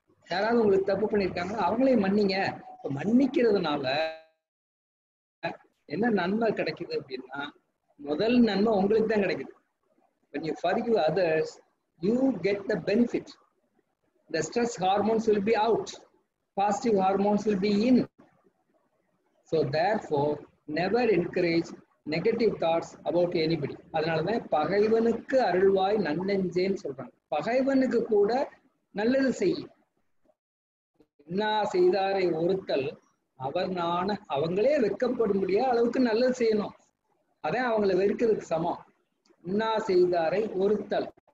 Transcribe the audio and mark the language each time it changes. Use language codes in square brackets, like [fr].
[ta] யாராவது உங்களுக்கு தப்பு பண்ணிருக்காங்க, அவங்களே மன்னிங்க. இப்ப மன்னிக்கிறதுனால என்ன நன்மை கிடைக்குது அப்படின்னா, முதல் நன்மை உங்களுக்கு தான் கிடைக்குது. [en] when you forgive others you get the benefit. The stress hormones will be out, positive hormones will be in. So therefore never encourage negative thoughts about anybody. [ta] அதனாலதான் பகைவனுக்கு அருள்வாய் நன்னெஞ்சேன்னு சொல்றாங்க. பகைவனுக்கு கூட நல்லது செய்யும். என்ன செய்தாரை ஒருத்தல் அவர் அவங்களே வெட்கப்படும்படியா அளவுக்கு நல்லது செய்யணும். அதான் அவங்களை வெறுக்கிறதுக்கு சமம். இன்னா செய்தாரை ஒருத்தல்.